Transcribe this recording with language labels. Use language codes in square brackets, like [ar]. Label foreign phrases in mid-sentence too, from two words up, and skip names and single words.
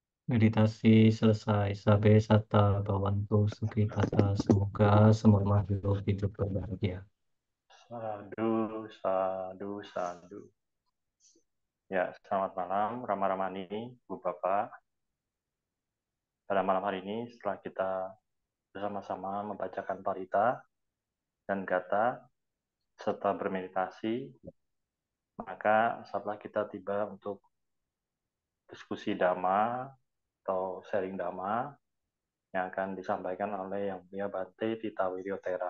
[id] Meditasi selesai. [pi] Sabe sata bawantu sukhi tata. [id] Semoga semua makhluk hidup berbahagia. [pi] Sadu, sadu, sadu. [id] Ya, selamat malam, Rama-Ramani, Bu Bapak. Pada malam hari ini, setelah kita bersama-sama membacakan parita dan gata, serta bermeditasi, maka saatnya kita tiba untuk diskusi Dhamma atau sharing Dhamma yang akan disampaikan oleh Yang Mulia Bante Tita Wiryotera.